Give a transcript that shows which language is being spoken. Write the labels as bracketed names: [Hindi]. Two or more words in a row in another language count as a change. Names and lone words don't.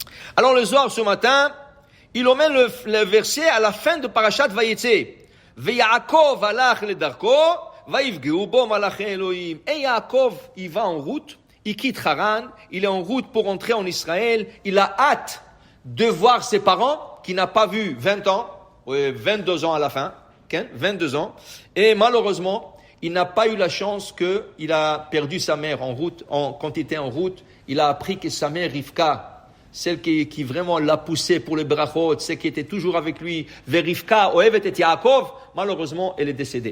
[French] Alors le Zohar ce matin, il emmène le verset à la fin de Parashat Vayetze. [Hebrew] ויעקב הלך לדרכו ויפגעו בו מלאכי אלהים. [French] Et Yaakov, il va en route, il quitte Haran, il est en route pour entrer en Israël, il a hâte de voir ses parents, qu'il n'a pas vu 20 ans, 22 ans à la fin, 22 ans, et malheureusement, il n'a pas eu la chance qu'il a perdu sa mère en route, quand il était en route, il a appris que sa mère Rivka, celle qui vraiment l'a poussé pour les brachot, celle qui était toujours avec lui, vers Rivka, [Hebrew] אוהבת את יעקב, [French] malheureusement, elle est décédée.